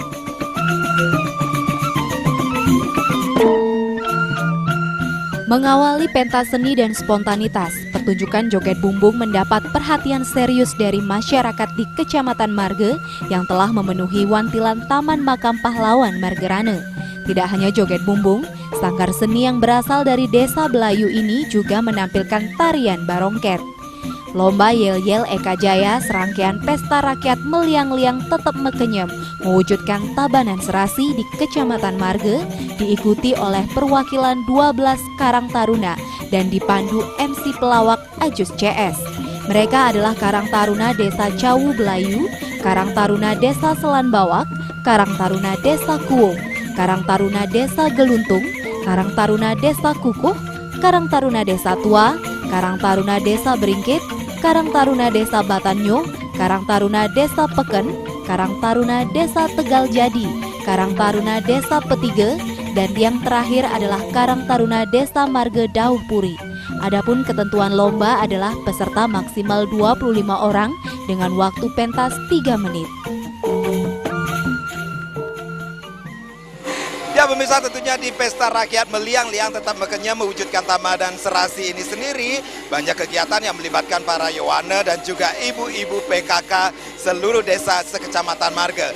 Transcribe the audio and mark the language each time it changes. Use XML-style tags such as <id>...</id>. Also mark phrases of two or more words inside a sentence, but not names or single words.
<id>Mengawali pentas seni dan spontanitas, pertunjukan joget bumbung mendapat perhatian serius dari masyarakat di Kecamatan Marge yang telah memenuhi Wantilan Taman Makam Pahlawan Margerane. Tidak hanya joget bumbung, sanggar seni yang berasal dari Desa Belayu ini juga menampilkan tarian barongket. Lomba yel-yel Eka Jaya serangkaian Pesta Rakyat Meliang-Liang Tetap Mekenyam mewujudkan Tabanan serasi di Kecamatan Marge, diikuti oleh perwakilan 12 Karang Taruna dan dipandu MC pelawak Ajus CS. Mereka adalah Karang Taruna Desa Cawu Belayu, Karang Taruna Desa Selan Bawak, Karang Taruna Desa Kuung, Karang Taruna Desa Geluntung, Karang Taruna Desa Kukuh, Karang Taruna Desa Tua, Karang Taruna Desa Beringkit, Karang Taruna Desa Batanyo, Karang Taruna Desa Peken, Karang Taruna Desa Tegal Jadi, Karang Taruna Desa Petige, dan yang terakhir adalah Karang Taruna Desa Marge Dauh Puri. Adapun ketentuan lomba adalah peserta maksimal 25 orang dengan waktu pentas 3 menit. Ya pemirsa, tentunya di Pesta Rakyat Meliang-Liang Tetap Mekenyam Mewujudkan Tabanan Serasi ini sendiri banyak kegiatan yang melibatkan para Yowana dan juga ibu-ibu PKK seluruh desa sekecamatan Marge.</id>